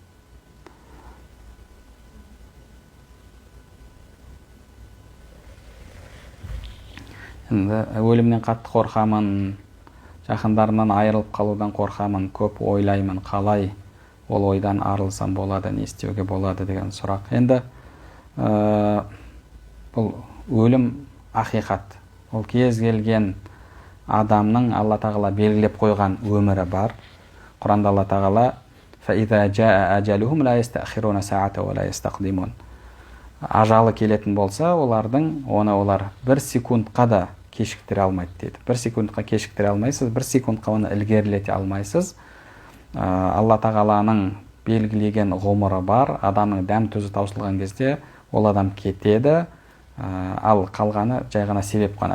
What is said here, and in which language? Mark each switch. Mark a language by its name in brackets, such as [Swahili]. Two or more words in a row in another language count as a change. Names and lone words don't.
[Kazakh] Енді өлімнен қатты қорқамын, жақындарымнан айырылып қалудан қорқамын, көп ойлаймын, қалай ол ойдан арылсам болады, не істеуге болады деген сұрақ. Енді бұл өлім ақиқат. Ол кез келген адамның Алла тағала белгілеп қойған өмірі бар. Құранда Алла тағала [Arabic] فَإِذَا جَاءَ أَجَلُهُمْ لَا يَسْتَأْخِرُونَ سَاعَةً وَلَا يَسْتَقْدِمُونَ. [Kazakh] Ажалы келетін болса, олар бір секундқа да кешіктіре алмайды дейді. Бір секундқа кешіктіре алмайсыз, бір секундқа оны ілгерілете алмайсыз. Алла тағаланың белгілеген ғұмыры бар. Адамның дәм тұзы таусылған кезде ол адам кетеді, ал қалғаны жай ғана себеп қана.